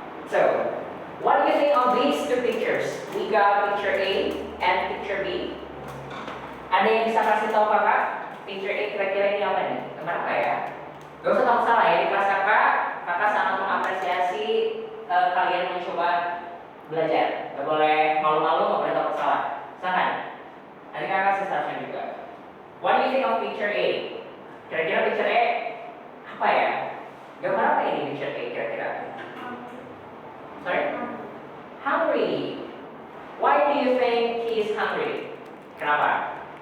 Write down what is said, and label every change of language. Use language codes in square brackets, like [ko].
[en] So, what do you think of these two pictures? We got picture A and picture B. [id] Ada yang bisa kasih tahu Kakak? Picture A kira-kira ini apa nih? Gambar apa ya? Gak usah tahu salah ya, di kelas kakak sangat mengapresiasi kalian mencoba belajar. Gak boleh malu-malu, gak boleh takut salah. Silahkan. Nanti kakak sesuatu juga. [en] What do you think of picture A? [id] Kira-kira picture A apa ya? Gambar apa ini picture A kira-kira? [en] Sorry? Hungry. Why do you think he is hungry? Kenapa?